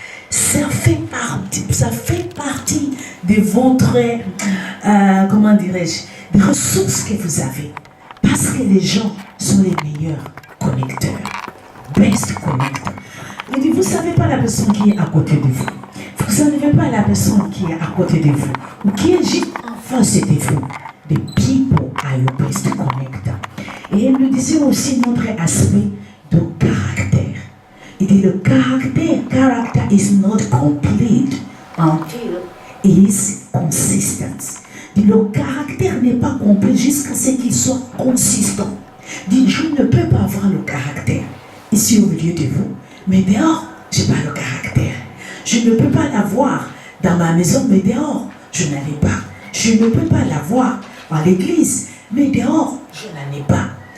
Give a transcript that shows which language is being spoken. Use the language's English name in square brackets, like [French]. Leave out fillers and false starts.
[French] Ça fait partie de votre, comment dirais-je, des ressources que vous avez. Parce que les gens sont les meilleurs connecteurs. [English] Best connectors. [French] Il dit, vous ne savez pas la personne qui est à côté de vous. Vous ne savez pas la personne qui est à côté de vous. Ou qui est juste en face de vous. [English] The people are your best connector. [French] Et elle nous disait aussi notre aspect de caractère. Il dit le [English] character is not complete until it is consistent. [French] Il dit le caractère n'est pas complet jusqu'à ce qu'il soit consistant. Il dit je ne peux pas avoir le caractère ici au milieu de vous, mais dehors, je n'ai pas le caractère. Je ne peux pas l'avoir dans ma maison, mais dehors, je n'en ai pas. Je ne peux pas l'avoir à l'église, mais dehors, je n'en ai pas.